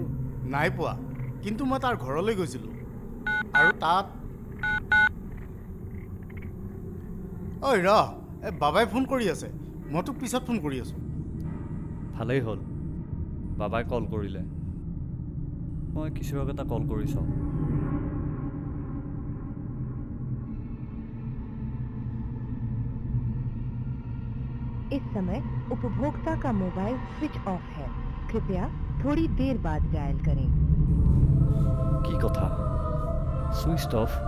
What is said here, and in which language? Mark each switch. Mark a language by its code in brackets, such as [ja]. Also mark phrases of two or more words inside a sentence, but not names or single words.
[as] নাই পোৱা কিন্তু মই তাৰ ঘৰলৈ গৈছিলোঁ আৰু তাত ঐ ৰ এই বাবাই ফোন কৰি আছে মই তোক পিছত ফোন কৰি আছোঁ ভালেই হ'ল বাবাই কল কৰিলে মই কিশোৰক এটা কল কৰি চাওঁ [hi] इस समय उपभोक्ता का मोबाइल स्विच ऑफ है कृपया थोड़ी देर बाद डायल करें [as] কি কথা [en] switch off